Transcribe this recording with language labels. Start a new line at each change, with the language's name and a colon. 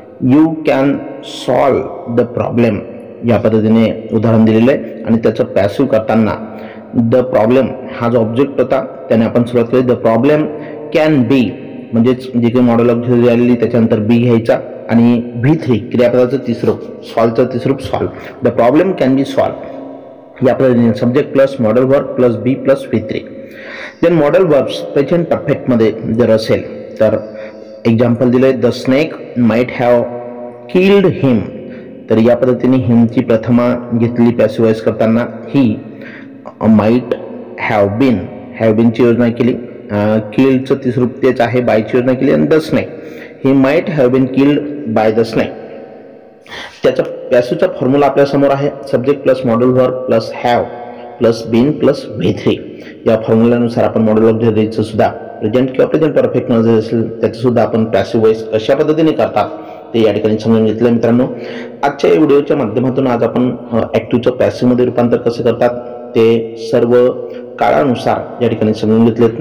English: you can solve the problem
Marathi: या पद्धतीने उदाहरण दिलेलं आहे आणि त्याचं पॅसिव्ह करताना द प्रॉब्लेम हा जो ऑब्जेक्ट होता त्याने आपण सुरुवात केली. द प्रॉब्लेम कॅन बी म्हणजेच जे काही मॉडेल ऑब्जेक्ट आलेली त्याच्यानंतर बी घ्यायचा आणि V3 क्रियापदाचं तिसरं सॉल्वचं तिसरं solve.
English: the problem can be solve
Marathi: या पद्धतीने subject plus model verb plus बी plus V3. Then model verbs present परफेक्टमध्ये जर असेल तर एक्झाम्पल दिले.
English: The snake might have killed him.
Marathi: तर या पद्धतीने हिमची प्रथमा घेतली पॅसिव्ह वॉइस करताना. ही माइट हॅव बीनची योजना केली. किल्डचं तिसरं तेच आहे बायची योजना केली. आणि the snake
English: He might have been killed by the snake.
Marathi: त्याचा पॅसिव्हचा फॉर्म्युला आपल्या समोर आहे. Subject plus model verb plus have plus bin plus V3. या फॉर्म्युल्यानुसार आपण मॉडेल ऑब्जेक्टचं सुद्धा प्रेझेंट किंवा प्रेझेंट परफेक्ट मध्ये असेल त्याचं सुद्धा आपण पॅसिव्ह वॉइस कशा पद्धतीने करतात ते या ठिकाणी समजून घेतलं. मित्रांनो, आजच्या व्हिडिओच्या माध्यमातून आज आपण ॲक्टिव्हचं पॅसिव्हमध्ये रूपांतर कसं करतात ते सर्व काळानुसार या ठिकाणी समजून घेतलेत.